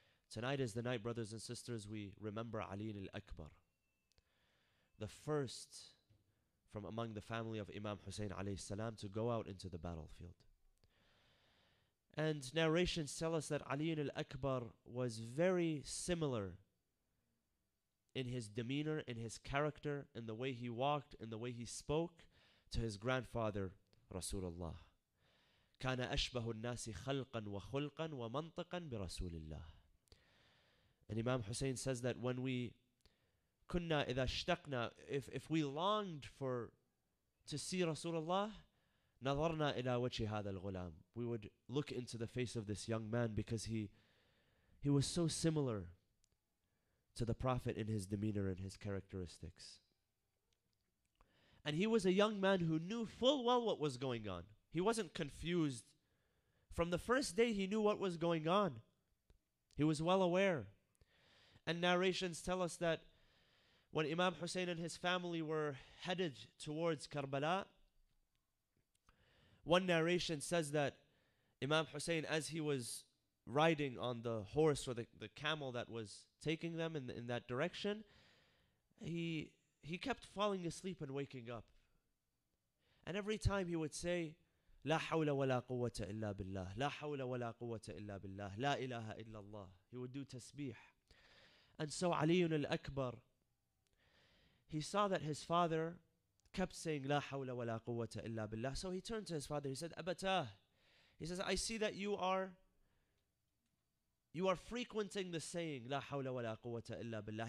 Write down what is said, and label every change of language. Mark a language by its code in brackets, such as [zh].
[en] Tonight is the night, brothers and sisters, we remember Ali al-Akbar, the first from among the family of Imam Hussein alayhi salam to go out into the battlefield. And narrations tell us that Ali al-Akbar was very similar in his demeanor, in his character, in the way he walked, in the way he spoke to his grandfather, Rasulullah. [ar] كان أشبه الناس خلقا وخلقا ومنطقا برسول الله. [en] And Imam Hussein says that when we [ar] كنا إذا اشتقنا, [en] if we longed to see Rasulullah, [ar] نظرنا إلى وجه هذا الغلام, [en] we would look into the face of this young man because he was so similar to the Prophet in his demeanor and his characteristics. And he was a young man who knew full well what was going on. He wasn't confused. From the first day he knew what was going on. He was well aware. And narrations tell us that when Imam Hussein and his family were headed towards Karbala, one narration says that Imam Hussein, as he was riding on the horse or the camel that was taking them in that direction, he kept falling asleep and waking up. And every time he would say, [ar] لا حول ولا قوة إلا بالله, لا حول ولا قوة إلا بالله, لا إله إلا الله. [en] He would do tasbih. And so Ali al-Akbar, he saw that his father kept saying, [ar] لا حول ولا قوة إلا بالله. [en] So he turned to his father, he said, Abatah. He says, I see that you are frequenting the saying, [ar] لا حول ولا قوة إلا بالله.